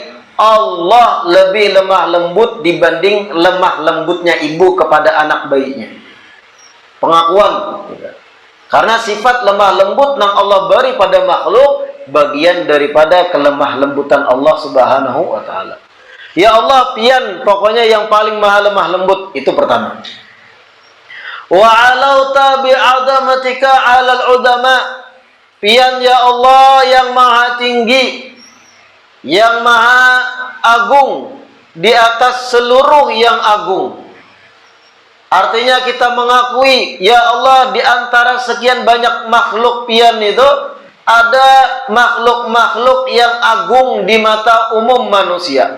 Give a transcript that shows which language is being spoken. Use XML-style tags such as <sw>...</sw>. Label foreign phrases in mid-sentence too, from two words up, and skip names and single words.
<id>Allah lebih lemah lembut dibanding lemah lembutnya ibu kepada anak bayinya. Pengakuan. Karena sifat lemah lembut yang Allah beri pada makhluk bagian daripada kelemah lembutan Allah</id> <ar>سبحانه وتعالى.</ar> <id>Ya Allah,</id> <bjn>pian pokoknya yang paling maha lemah lembut, itu pertama.</bjn> <ar>وعلوت بعظمتك على العظماء,</ar> <bjn>pian ya Allah yang maha tinggi, yang maha agung di atas seluruh yang agung. Artinya kita mengakui, ya Allah, di antara sekian banyak makhluk pian itu ada makhluk-makhluk yang agung di mata umum manusia.</bjn>